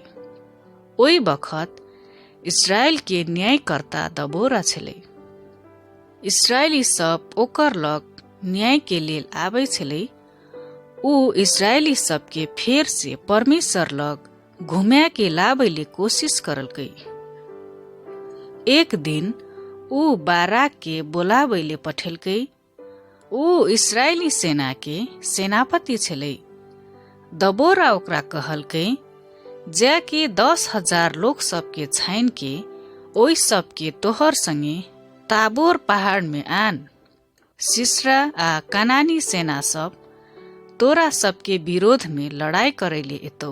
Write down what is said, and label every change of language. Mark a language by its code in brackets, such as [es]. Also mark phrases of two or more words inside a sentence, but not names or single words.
[mai] ओइ बखत इस्राएल के न्यायकर्ता दबोरा छलै। इस्राएली सब ओकर लग न्याय के लेल आबै छलै। ऊ इस्राएली सबके फेर से परमेश्वर लग घुमा के लाबैले कोशिश करलकै। एक दिन ऊ बाराक के बोलाबैले पठेलकै। ऊ इस्राएली सेना के सेनापति छलै। दबोरा ओकरा कहलकै, जाके 10,000 लोग सबके छाइन के ओइ सबके तोहर संगे ताबोर पहाड़ में आन। सिसरा आ कनानी सेना सब तोरा सबके विरोध में लड़ाई करैले एतौ।